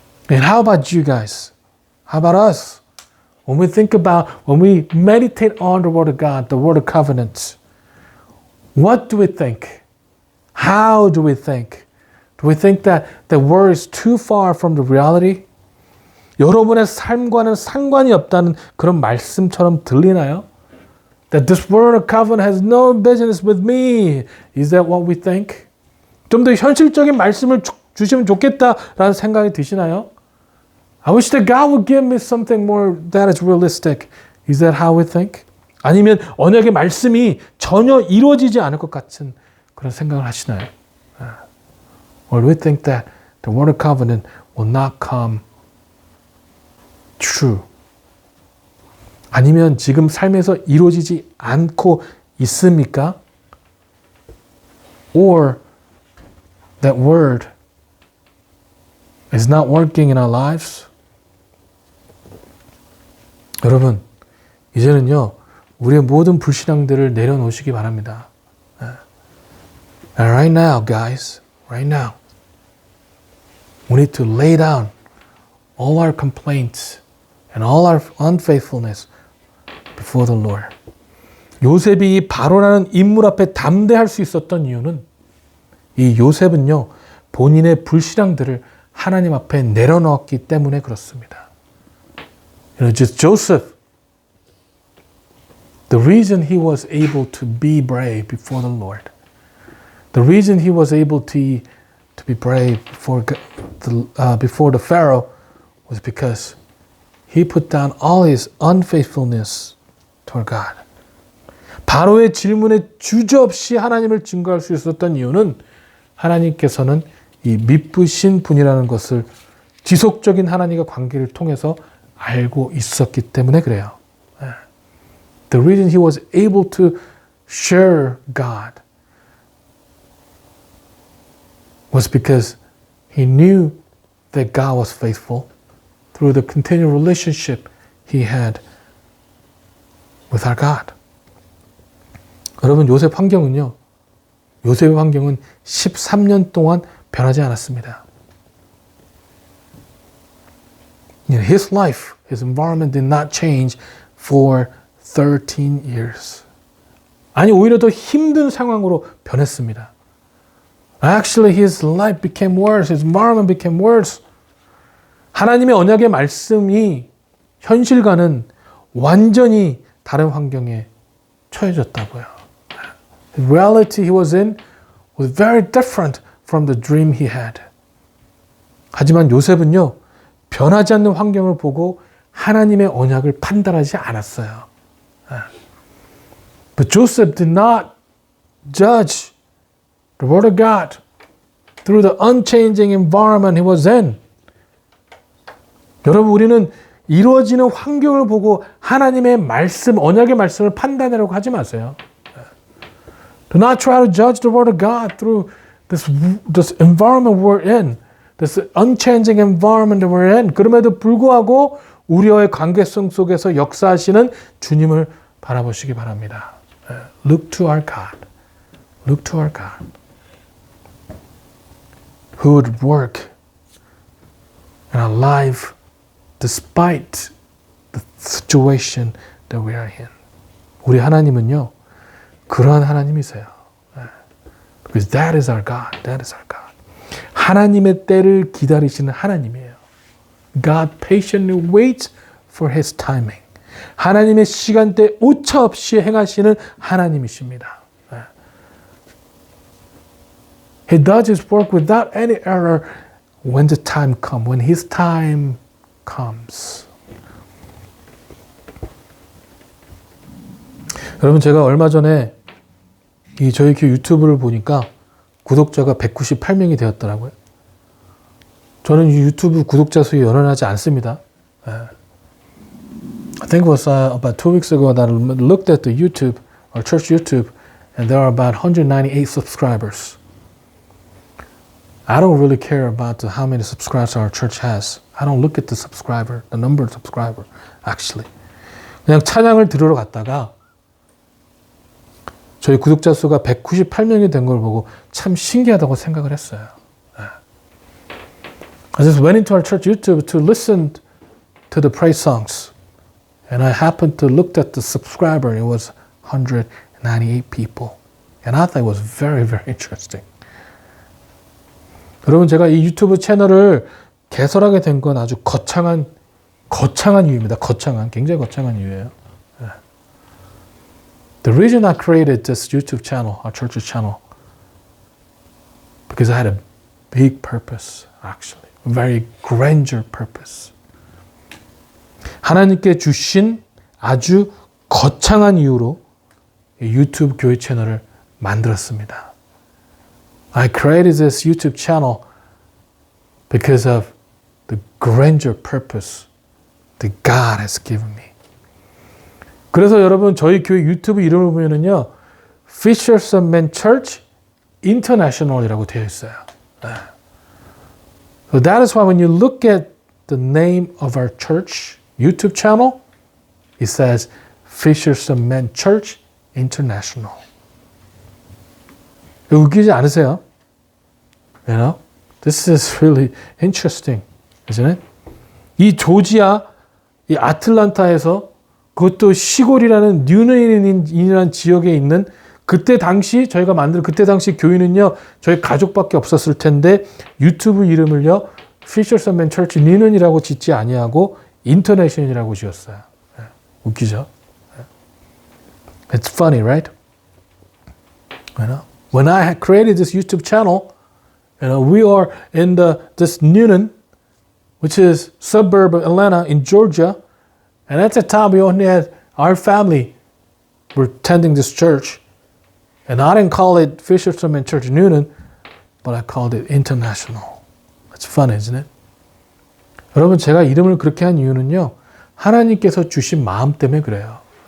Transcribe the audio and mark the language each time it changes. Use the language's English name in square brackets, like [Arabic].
[English] And how about you guys? How about us? When we meditate on the Word of God, the Word of Covenant, what do we think? How do we think? Do we think that the word is too far from the reality? [Korean] 여러분의 삶과는 상관이 없다는 그런 말씀처럼 들리나요? [English] That this word of covenant has no business with me. Is that what we think? [Korean] 좀 더 현실적인 말씀을 주시면 좋겠다라는 생각이 드시나요? [English] I wish that God would give me something more that is realistic. Is that how we think? [Korean] 아니면 언약의 말씀이 전혀 이루어지지 않을 것 같은 그런 생각을 하시나요? [English] Or do we think that the word of covenant will not come true? [Korean] 아니면 지금 삶에서 이루어지지 않고 있습니까? [English] Or that word is not working in our lives? [Korean] 여러분, 이제는요, 우리의 모든 불신앙들을 내려놓으시기 바랍니다. [English] And right now, guys, right now, we need to lay down all our complaints and all our unfaithfulness before the Lord. [Korean] 요셉이 이 바로라는 인물 앞에 담대할 수 있었던 이유는 이 요셉은요, 본인의 불신앙들을 하나님 앞에 내려놓았기 때문에 그렇습니다. [English] You know, just Joseph, the reason he was able to be brave before the Lord, the reason he was able to be brave before the Pharaoh was because he put down all his unfaithfulness toward God. [Korean] 바로의 질문에 주저없이 하나님을 증거할 수 있었던 이유는 하나님께서는 이 미쁘신 분이라는 것을 지속적인 하나님과 관계를 통해서 알고 있었기 때문에 그래요. [English] The reason he was able to share God was because he knew that God was faithful through the continual relationship he had with our God. [Korean] 여러분, 요셉의 환경은 13년 동안 변하지 않았습니다. [English] His life, his environment did not change for 13 years. [Korean] 아니, 오히려 더 힘든 상황으로 변했습니다. [English] Actually, his life became worse. His environment became worse. [Korean] 하나님의 언약의 말씀이 현실과는 완전히 다른 환경에 처해졌다고요. [English] The reality he was in was very different from the dream he had. [Korean] 하지만 요셉은요, 변하지 않는 환경을 보고 하나님의 언약을 판단하지 않았어요. [English] But Joseph did not judge the word of God through the unchanging environment he was in. [Korean] 여러분, 우리는 이루어지는 환경을 보고 하나님의 말씀, 언약의 말씀을 판단하려고 하지 마세요. [English] Do not try to judge the word of God through this environment we're in, this unchanging environment that we're in. [Korean] 그럼에도 불구하고 우리와의 관계성 속에서 역사하시는 주님을 바라보시기 바랍니다. [English] Look to our God. Look to our God. Who would work in our life despite the situation that we are in. [Korean] 우리 하나님은요, 그러한 하나님이세요. [English] Because that is our God. That is our God. [Korean] 하나님의 때를 기다리시는 하나님이에요. [English] God patiently waits for His timing. [Korean] 하나님의 시간대 오차 없이 행하시는 하나님이십니다. [English] He does His work without any error when the time comes, when His time comes. [Korean] 여러분, 제가 얼마 전에 이 저희 교회 유튜브를 보니까 구독자가 198명이 되었더라고요. 저는 이 유튜브 구독자 수에 연연하지 않습니다. [English] I think it was about 2 weeks ago that I looked at the YouTube, our church YouTube, and there are about 198 subscribers. I don't really care about how many subscribers our church has. I don't look at the number of subscribers, actually. [Korean] 그냥 찬양을 들으러 갔다가 저희 구독자 수가 198명이 된 걸 보고 참 신기하다고 생각을 했어요. [English] I just went into our church YouTube to listen to the praise songs. And I happened to look at the subscriber. It was 198 people. And I thought it was very, very interesting. [Korean] 여러분, 제가 이 유튜브 채널을 개설하게 된 건 아주 거창한 이유입니다. 굉장히 거창한 이유예요. [English] The reason I created this YouTube channel, our church's channel, because I had a big purpose, actually. A very grandeur purpose. [Korean] 하나님께 주신 아주 거창한 이유로 유튜브 교회 채널을 만들었습니다. [English] I created this YouTube channel because of the grandeur purpose that God has given me. [Korean] 그래서 여러분, 저희 교회 유튜브 이름을 보면은요, Fishers of Men Church International이라고 되어 있어요. [English] So that is why when you look at the name of our church YouTube channel, it says Fishers of Men Church International. [Korean] 웃기지 않으세요? [English] You know, this is really interesting, isn't it? [Korean] 이 조지아, 이 아틀란타에서 그것도 시골이라는 뉴네인이라는 지역에 있는 그때 당시 교회는요, 저희 가족밖에 없었을 텐데 유튜브 이름을요, Fishers of Men Church 뉴넨이라고 짓지 아니하고 인터내셔널이라고 지었어요. 웃기죠? [English] It's funny, right? You know, when I had created this YouTube channel, you know, we are in this Newnan, which is suburb of Atlanta in Georgia, and at the time we only had our family were attending this church, and I didn't call it Fishers of Men Church Newnan, but I called it International. It's fun, isn't it? [Korean] 여러분, 제가 이름을 그렇게 한 이유는요, 하나님께서 주신 마음 때문에 그래요.